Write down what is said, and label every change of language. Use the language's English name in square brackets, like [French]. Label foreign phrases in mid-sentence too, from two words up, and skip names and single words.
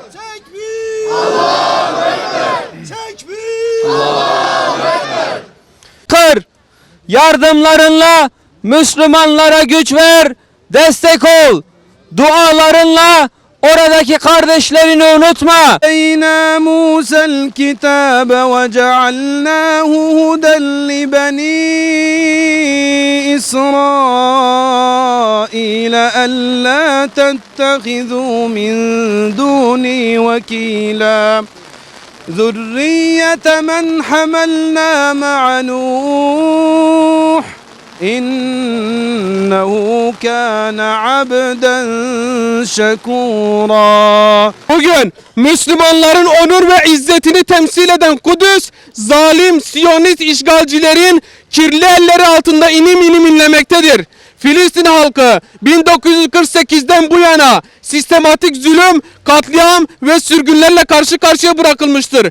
[Turkish] Tekbir. [Arabic] الله أكبر, [Turkish] Tekbir. [Arabic] الله أكبر. [Turkish] Kır, yardımlarınla Müslümanlara güç ver, destek ol. Dualarınla oradaki kardeşlerini unutma. [Arabic] آتينا موسى الكتاب وجعلناه هدى لبني إسرائيل ألا تتخذوا من دوني وكيلا ذرية من حملنا مع نوح إنه كان عبدا شكورا. [Turkish] Bugün Müslümanların onur ve izzetini temsil eden Kudüs, zalim Siyonist işgalcilerin kirli elleri altında inim inim inlemektedir. Filistin halkı 1948'den bu yana sistematik zulüm, katliam ve sürgünlerle karşı karşıya bırakılmıştır.